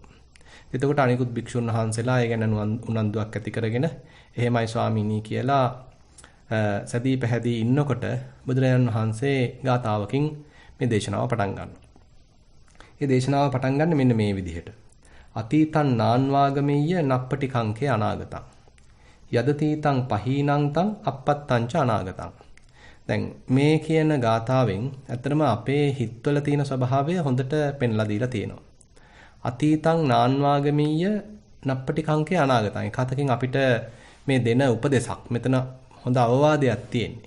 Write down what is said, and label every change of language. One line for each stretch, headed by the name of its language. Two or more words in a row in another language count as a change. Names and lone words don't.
Sinhala: එතකොට අනිකුත් භික්ෂුන් වහන්සේලා ඒ ගැන උනන්දුවක් ඇති කරගෙන එහෙමයි ස්වාමීනි කියලා සදී පැහැදී ඉන්නකොට බුදුරජාණන් වහන්සේ ගාථාවකින් මේ දේශනාව පටන් ගන්නවා. මේ දේශනාව පටන් ගන්න මෙන්න මේ විදිහට.
Pali: අතීතං නාන්වාගමෙය්‍ය නප්පටි කංකේ අනාගතං. යදතීතං පහීනං තං අපත්තං ච අනාගතං.
Sinhala: දැන් මේ කියන ගාථාවෙන් ඇත්තටම අපේ හිතවල තියෙන ස්වභාවය හොඳට පෙන්ලා දීලා තියෙනවා.
Pali: අතීතං නාන්වාගමෙය්‍ය නප්පටි කංකේ අනාගතං.
Sinhala: එකතකින් අපිට මේ දෙන උපදේශක් මෙතන හොඳ අවවාදයක් තියෙන්නේ.